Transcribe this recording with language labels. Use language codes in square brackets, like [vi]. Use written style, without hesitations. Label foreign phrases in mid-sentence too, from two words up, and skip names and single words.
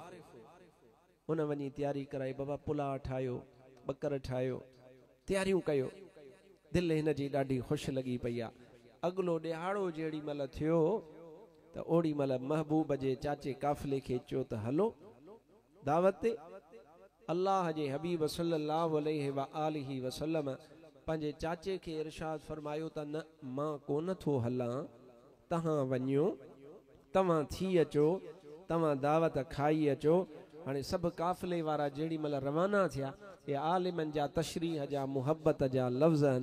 [sd] उन वञी तयारी कराई, बाबा पुलाउ ठाहियो, बकर ठाहियो, तयारियूं कयो। दिलि हिन जी ॾाढी ख़ुशि लॻी पई आहे। अॻिलो ॾिहाड़ो जेॾी महिल थियो त ओॾी महिल महबूब जे चाचे काफ़िले खे चयो त हलो दावत ते। अल्लाह जे हबीब [ar] صلى الله عليه وآله وسلم [sd] पंहिंजे चाचे खे इरशाद फरमायो त न, मां कोन थो हलां, तव्हां वञो, तव्हां थी अचो, तव्हां दावत खाई अचो। हाणे सभु काफ़िले वारा जेॾी महिल रवाना थिया, ये आलिमनि जा तशरीह जा मुहब्बत जा लफ़्ज़ आहिनि।